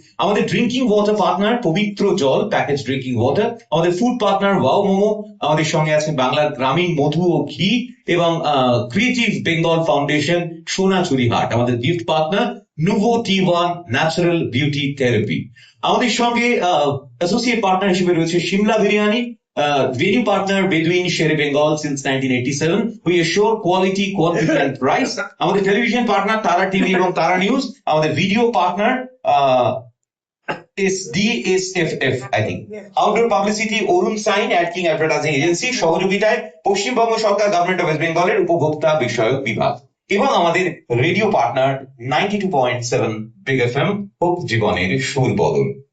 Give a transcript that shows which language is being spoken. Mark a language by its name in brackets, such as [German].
[Bangla] আমাদের drinking water partner পবিত্র জল প্যাকেজ ড্রিঙ্কিং ওয়াটার, আমাদের ফুড পার্টনার ওয়াও মোমো, আমাদের সঙ্গে আছেন বাংলার গ্রামীণ মধু ও ঘি এবং ক্রিয়েটিভ বেঙ্গল ফাউন্ডেশন সোনাঝুরি হাট, আমাদের gift partner nouveau T1 natural beauty therapy. আমাদের সঙ্গে অ্যাসোসিয়েট পার্টনার হিসেবে রয়েছে Shimla biryani, [English] venue partner [Bangla] Bedouin Shere Bengal since 1987. [English] We assure quality, quantity and price. [Bangla] আমাদের টেলিভিশন পার্টনার তারা টিভি এবং তারা নিউজ, আমাদের video partner [English] is DSFF, I think. Outdoor publicity [Bangla] Arun sign acting advertising agency, সহযোগিতায় পশ্চিমবঙ্গ সরকার government of West বেঙ্গলের উপভোক্তা বিষয়ক বিভাগ, এবং আমাদের radio partner 92.7 big FM, hope জীবনের সুর বদল।